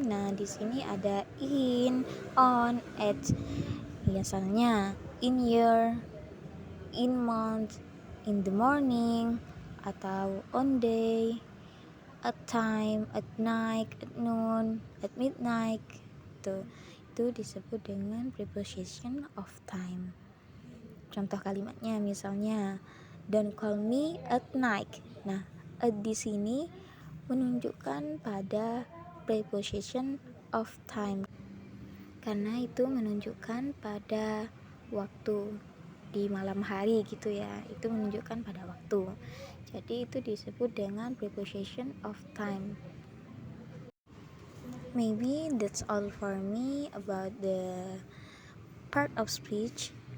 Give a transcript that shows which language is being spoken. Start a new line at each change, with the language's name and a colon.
Indonesian: Nah, di sini ada in, on, at.
English: Biasanya in year, in month, in the morning, atau on day, at time, at night, at noon, at midnight.
Indonesian: Itu disebut dengan preposition of time. Contoh kalimatnya misalnya
English: don't call me at night.
Indonesian: Nah, at di sini menunjukkan pada preposition of time karena itu menunjukkan pada waktu di malam hari gitu ya. Itu menunjukkan pada waktu. Jadi itu disebut dengan preposition of time.
English: Maybe that's all for me about the part of speech.